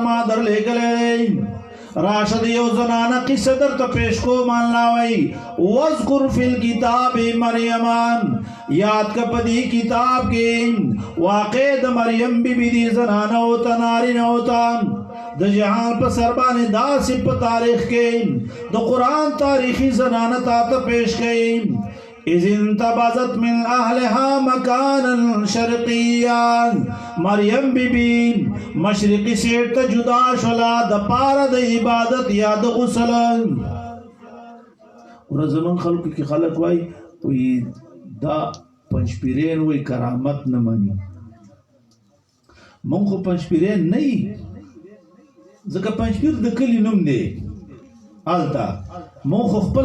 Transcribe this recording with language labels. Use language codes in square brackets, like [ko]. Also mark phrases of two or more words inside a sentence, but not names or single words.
[ps] ما درلېږلی راشد یو زنانه قصه درته پیش کوم الله وایي [ar] واذکر فی الکتاب مریم [ps] یاد که په دې کتاب کې واقع د مریم بیبي دی زنانه او ته نارینه او ته د جهان په سر باندې داسې په تاریخ کې د قرآن تاریخي زنانه تا ته پیش کړي [ar] اذ انتبذت من اهلها مکانا شرقیا [ps] مریم بیبی مشرقی سیٹ تا جدا شلا د پاره د عبادت یا د غسل ور زمون خلق کی خلق وای دا پنځپیرین وای کرامت نه مانی مونږ خو پنځپیرین نه ځکه پنځپیر د کلی نوم دی آلتا مون خو خپل